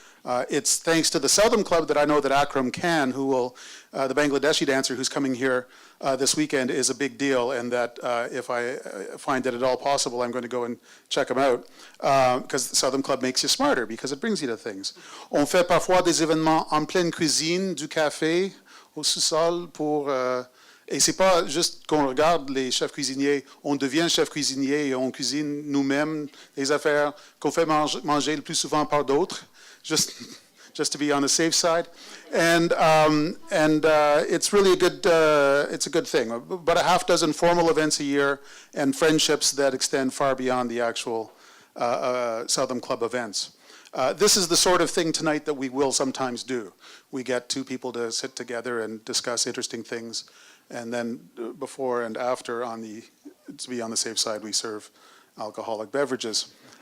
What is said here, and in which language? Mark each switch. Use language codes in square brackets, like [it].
[en] It's thanks to the Southam Club that I know that Akram Khan, who will, the Bangladeshi dancer who's coming here this weekend, is a big deal, and that if I find it at all possible, I'm going to go and check him out, because the Southam Club makes you smarter, because it brings you to things. [fr] On fait parfois des événements en pleine cuisine, du café, au sous-sol, et c'est pas juste qu'on regarde les chefs cuisiniers, on devient chef cuisinier et on cuisine nous-mêmes les affaires qu'on fait manger le plus souvent par d'autres. [en] Just to be on the safe side, and it's really a good it's a good thing. About a half dozen formal events a year and friendships that extend far beyond the actual Southam Club events. This is the sort of thing tonight that we will sometimes do. We get two people to sit together and discuss interesting things, and then before and after, to be on the safe side, we serve alcoholic beverages.